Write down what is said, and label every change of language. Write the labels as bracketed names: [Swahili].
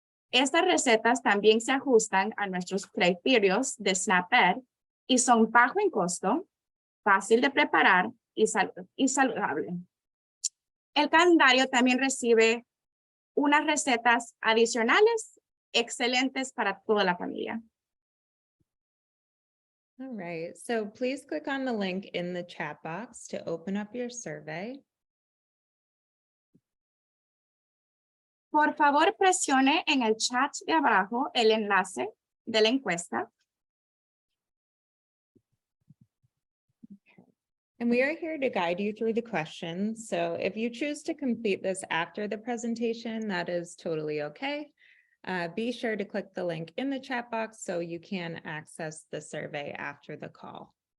[Spanish] Estas recetas también se ajustan a nuestros criterios de SNAP-Ed y son bajo en costo, fácil de preparar y saludable. El calendario también recibe unas recetas adicionales excelentes para toda la familia. [English] All right, so please click on the link in the chat box to open up your survey. [Spanish] Por favor, presione en el chat de abajo el enlace de la encuesta. [English] And we are here to guide you through the questions. So if you choose to complete this after the presentation, that is totally okay. Be sure to click the link in the chat box so you can access the survey after the call.